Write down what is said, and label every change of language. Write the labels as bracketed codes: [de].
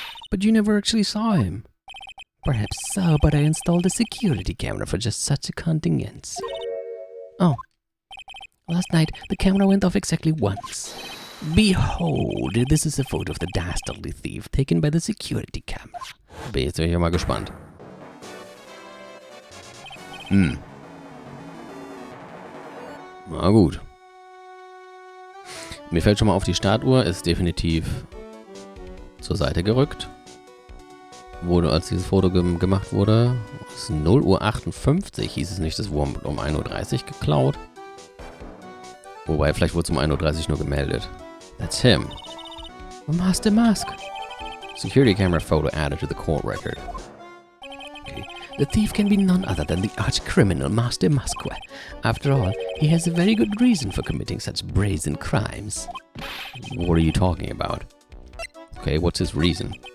[en] But you never actually saw him. Perhaps so, but I installed a security camera for just such a contingency. Oh. Last night, the camera went off exactly once. Behold, this is a photo of the dastardly thief taken by the security camera. [de] Bin jetzt ja mal gespannt. Na gut. Mir fällt schon mal auf, die Startuhr ist definitiv zur Seite gerückt. Wurde, als dieses Foto gemacht wurde, es ist 0:58 Uhr, hieß es nicht, das wurde um 1:30 Uhr geklaut. Wobei, vielleicht wurde es um 1:30 Uhr nur gemeldet. [en] That's him. Master Mask. Security camera photo added to the court record. Okay. The thief can be none other than the arch-criminal Master Musque. After all, he has a very good reason for committing such brazen crimes. What are you talking about? Okay, what's his reason?